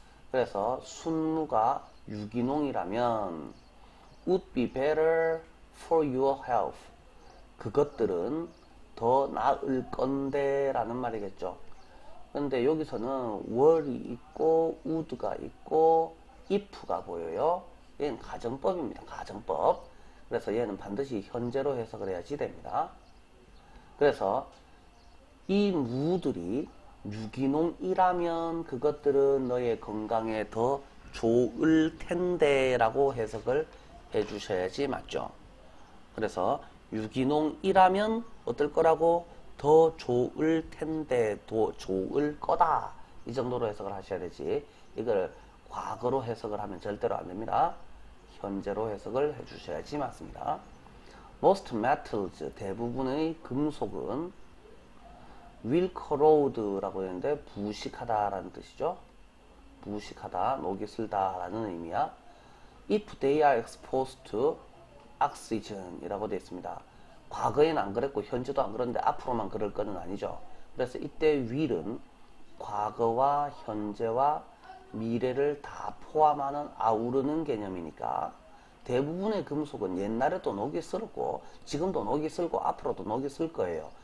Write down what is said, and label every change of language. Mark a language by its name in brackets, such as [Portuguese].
[Korean] 그래서 순무가 유기농이라면 [English] would be better for your health. [Korean] 그것들은 더 나을 건데 라는 말이겠죠. 근데 여기서는 were이 있고 would가 있고 if가 보여요. 얘는 가정법입니다. 가정법. 그래서 얘는 반드시 현재로 해석을 해야지 됩니다. 그래서 이 무들이 유기농이라면 그것들은 너의 건강에 더 좋을 텐데 라고 해석을 해주셔야지 맞죠. 그래서 유기농이라면 어떨 거라고? 더 좋을 텐데, 더 좋을 거다. 이 정도로 해석을 하셔야 되지. 이걸 과거로 해석을 하면 절대로 안 됩니다. 현재로 해석을 해주셔야지 맞습니다. [English] Most metals, [Korean] 대부분의 금속은 [English] will corrode라고 [Korean] 했는데 부식하다라는 뜻이죠. 부식하다, 녹이 슬다라는 의미야. [English] If they are exposed to oxygen이라고 [Korean] 되어 있습니다. 과거에는 안 그랬고 현재도 안 그런데 앞으로만 그럴 거는 아니죠. 그래서 이때 will은 과거와 현재와 미래를 다 포함하는 아우르는 개념이니까 대부분의 금속은 옛날에도 녹이 슬었고 지금도 녹이 슬고 앞으로도 녹이 슬 거예요.